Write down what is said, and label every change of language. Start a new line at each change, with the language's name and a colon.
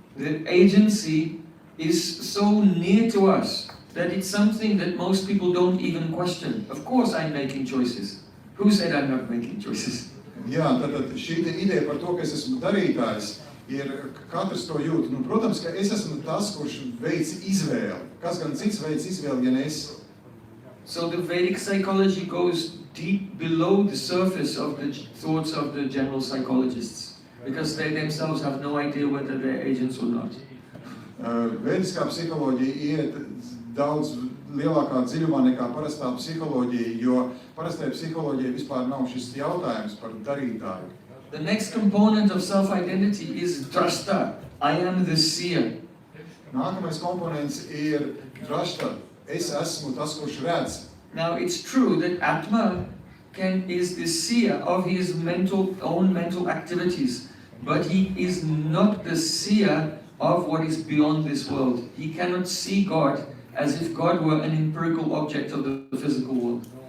English: The agency is so near to us that it's something that most people don't even question. Of course I'm making choices. Who said I'm not making choices?
Latvian: Jā, tad šī ideja par to, ka es esmu darītājs, ir katrs to jūt. Nu, protams, ka es esmu tas, kurš veic izvēli. Kas gan cits veic izvēli, ja ne es?
English: So the Vedic psychology goes deep below the surface of the thoughts of the general psychologists, because they themselves have no idea whether they're agents or not.
Latvian: Vēdiskā psiholoģija iet daudz lielākā dziļumā nekā parastā psiholoģija, jo parastajā psiholoģija vispār nav šis jautājums par darītāju.
English: The next component of self-identity is drashta. I am the seer.
Latvian: Nākamais komponents ir drashta. Es esmu tas, kurš redz.
English: Now it's true that Atma is the seer of his own mental activities, but he is not the seer of what is beyond this world. He cannot see God as if God were an empirical object of the physical world.